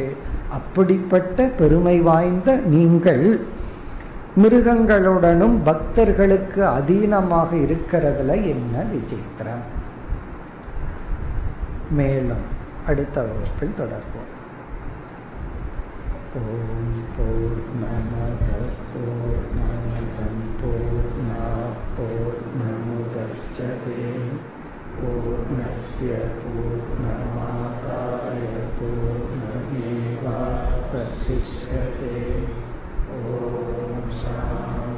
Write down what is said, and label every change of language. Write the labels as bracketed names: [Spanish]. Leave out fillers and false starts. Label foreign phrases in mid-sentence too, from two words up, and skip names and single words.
[Tamil] அப்படிப்பட்ட பெருமை வாய்ந்த நீங்கள் மிருகங்களுடனும் பக்தர்களுக்கு அதீனமாக இருக்கிறதுல என்ன விசித்திரம். மேலும் அடுத்த வகுப்பில் தொடர்போம். [Sanskrit] ॐ पूर्णमद पूर्णमिदं पूर्णात् पूर्णमुदच्यते पूर्णस्य पूर्णमादाय पूर्णमेवावशिष्यते. ॐ शान्ति.